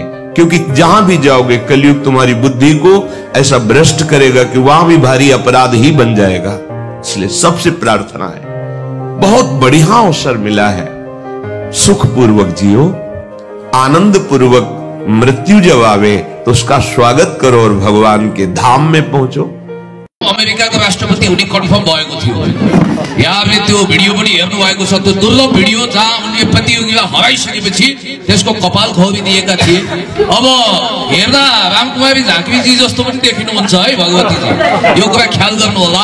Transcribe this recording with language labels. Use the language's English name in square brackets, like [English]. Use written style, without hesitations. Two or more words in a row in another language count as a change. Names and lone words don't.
[Hindi] क्योंकि जहां भी जाओगे कलयुग तुम्हारी बुद्धि को ऐसा भ्रष्ट करेगा कि वहां भी भारी अपराध ही बन जाएगा। इसलिए सबसे प्रार्थना है, बहुत बढ़िया अवसर मिला है, सुखपूर्वक जियो, आनंद पूर्वक मृत्यु जब आवे तो उसका स्वागत करो और भगवान के धाम में पहुंचो। [Nepali] अमेरिकाको राष्ट्रपति हुने कन्फर्म भएको थियो। यहाँले त्यो भिडियो पनि हेर्नु भएको छ, त्यो दुर्लभ भिडियो जहाँ उनले प्रतियोगिता हराइसकेपछि त्यसको कपाल खौरी दिएका थिए। अब हेर्दा रामकुमारी झाँक्रीजी जस्तो पनि देखिनुहुन्छ है भगवतीजी, यो कुरा ख्याल गर्नु होला।